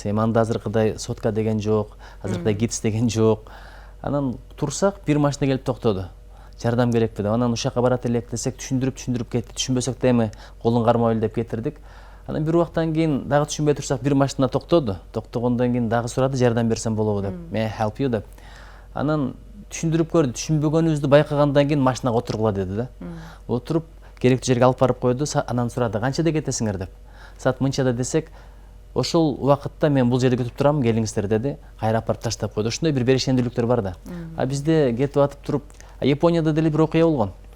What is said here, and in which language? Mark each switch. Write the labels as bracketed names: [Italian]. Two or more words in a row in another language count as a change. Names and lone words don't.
[Kyrgyz] Эми анда азыркыдай сотка деген жок, азыркыдай гидс деген жок. Анан турсак, бир машина келип токтоду. Жардам керекпи деп. Анан ушакка барат элек десек, түшүндүрүп кетти. Түшүнбөсөк да эми колун кармап эл деп кетирдик. Анан бир убактан кийин дагы түшүнбөй турсак, бир машина токтоду. Токтогондон кийин дагы сурады, жардам берсем болобу деп. [English] May I help you [Kyrgyz] деп. Анан түшүндүрүп көрдү. Түшүнбөгөнүбүздү байкагандан кийин машинага отургула деди да. Отуруп, керектүү жерге алып барып койду. Анан сурады, канчада кетесиңер деп. Саат мынчада десек, ошол убакытта мен бул жерде күтүп турам, келиңиздер деди. Кайра апарып таштап койду. Ошондой бир берешендүүлүктөр бар да. Бизде кетип атып туруп, Японияда деле бир окуя болгон.